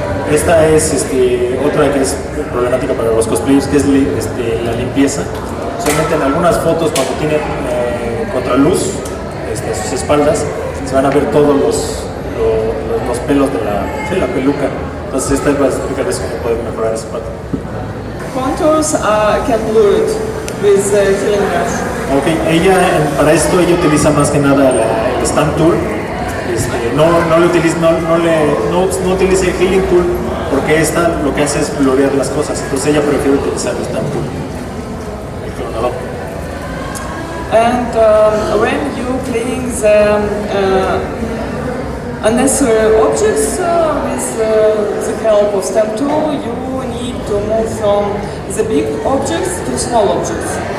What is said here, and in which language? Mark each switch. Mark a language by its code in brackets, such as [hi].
[es] Esta es otra que es problemática para los cosplayers, que es la limpieza. Solamente en algunas fotos, cuando tienen contraluz a sus espaldas, se van a ver todos los pelos de la peluca. Entonces esta va a explicarles cómo pueden mejorar esa parte. [en] Contours can blur it with healing brush. [es] Ok, para esto ella utiliza más que nada el Stamp Tool. No utiliza el Healing Tool porque esta lo que hace es blurrear las cosas. Entonces ella prefiere utilizar el Stamp Tool, el clonador. [en] And when you cleaning the unnecessary objects with the help of stamp tool, you need to move from the big objects to small objects.